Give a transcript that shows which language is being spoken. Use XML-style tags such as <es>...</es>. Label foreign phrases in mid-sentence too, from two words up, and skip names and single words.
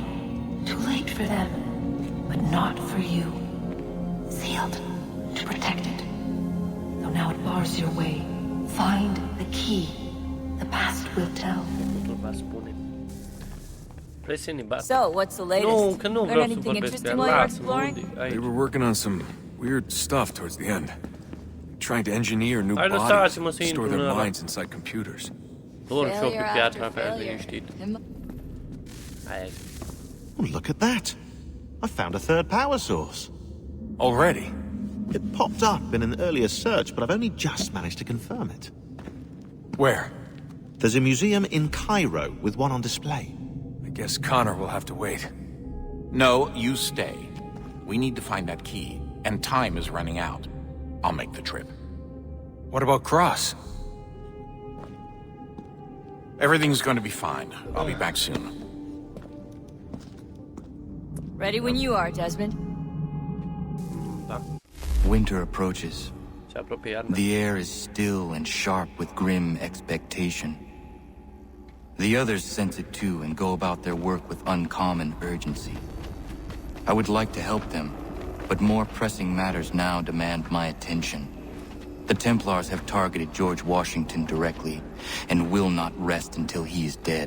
<en>Too late for them, but not for you. Sealed to protect it. Though now it bars your way. Find the key. The past will tell. So, what's the latest?</en> <ro>Nu, că nu</ro> <en>Learn</en> <ro>vreau să</ro> <en>anything</en> <ro>vorbesc pe</ro> <en>interesting while you're exploring? They were working on some weird stuff towards the end. Trying to engineer new</en> <ro>Hai,</ro> <en>bodies,</en> <ro>lăsați-mă să</ro> <en>store</en> <ro>intru</ro> <en>their</en> <ro>în ăla.</ro> <en>minds inside computers.</en> <ro>Dorm și eu pe</ro> <en>Failure</en> <ro>piatra</ro> <en>after</en> <ro>mea,</ro> <en>failure.</en> <ro>liniștit. Hai.</ro> <en>Oh, look at that. I found a third power source. Already? It popped up in an earlier search, but I've only just managed to confirm it. Where? There's a museum in Cairo with one on display. I guess Connor will have to wait. No, you stay. We need to find that key, and time is running out. I'll make the trip. What about Cross? Everything's going to be fine. I'll be back soon. Ready when you are, Desmond. Winter approaches.</en> <ro>Se apropie iarna.</ro> <en>The air is still and sharp with grim expectation. The others sense it too and go about their work with uncommon urgency. I would like to help them, but more pressing matters now demand my attention. The Templars have targeted George Washington directly, and will not rest until he is dead.</en>